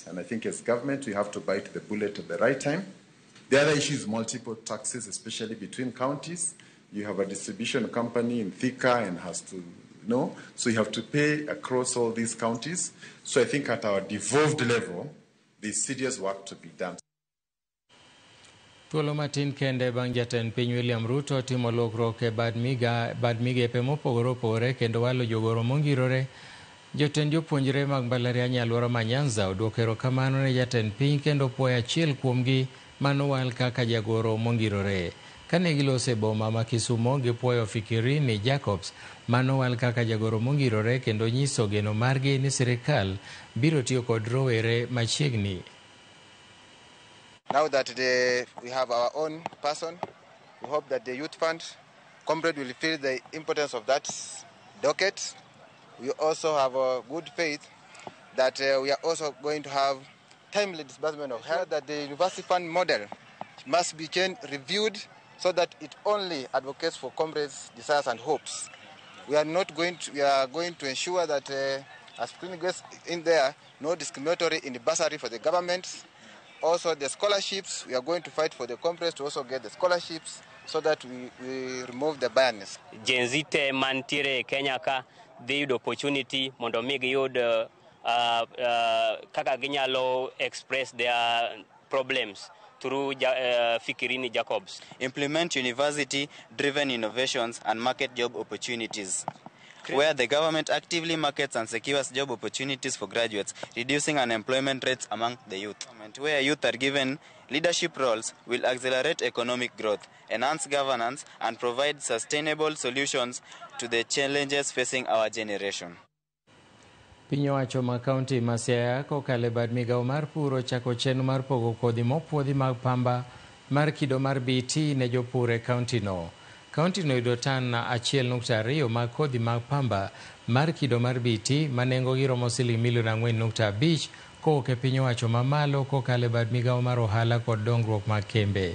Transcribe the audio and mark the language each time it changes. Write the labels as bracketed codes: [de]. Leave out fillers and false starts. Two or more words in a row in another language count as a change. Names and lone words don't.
[en] And I think as government, we have to bite the bullet at the right time. The other issue is multiple taxes, especially between counties. You have a distribution company in Thika and has to know, so you have to pay across all these counties. So I think at our devolved level, there's serious work to be done. [luo] Thuolo matin kende bang' jatend piny William Ruto timo lokruok e bad migepe mopogore opogore kendo walo jogoro mongirore, jotend jopuonjre mag mbalariany alwora ma Nyanza oduoko erokamano ne jatend piny kendo puoyo achiel kuomgi manowal kaka jagoro mongirore. Kane gilose boma ma Kisumo, gipuoyo Fikirini Jacobs manowal kaka jagoro mongirore kendo nyiso geno margi ni sirikal biro tiyo kod rowere machiegni. [en] Now that we have our own person, we hope that the youth fund, Comrade will feel the importance of that docket. We also have a good faith that we are also going to have timely disbursement of help, that the university fund model must be reviewed so that it only advocates for comrades' desires and hopes. We are going to ensure that as Queen goes in there, no discriminatory in the bursary for the government. Also the scholarships, we are going to fight for the comrades to also get the scholarships so that we remove the bias. [luo] Gen Z te mantiere Kenya ka [en] the opportunity [luo] mondo mi giyud kaka ginyalo [en] express their problems through [luo] Fikirini Jacobs. [en] Implement university-driven innovations and market job opportunities, where the government actively markets and secures job opportunities for graduates, reducing unemployment rates among the youth. Where youth are given leadership roles will accelerate economic growth, enhance governance, and provide sustainable solutions to the challenges facing our generation. [luo] Piny owacho ma kaunti ma Siaya kokalo bad migao mar pur ochako chenro mar pogo kodhi mopuodhi mag pamba mar kido mar BT ne jopur e kaunti no. Kaunti no yudo tan 1.2 mag kodhi mag pamba mar kido mar BT ma nengogi romo siling milion 4.5 kowuok e piny owacho mamalo kokalo bad migao mar ohala kod dongruok mag kembe.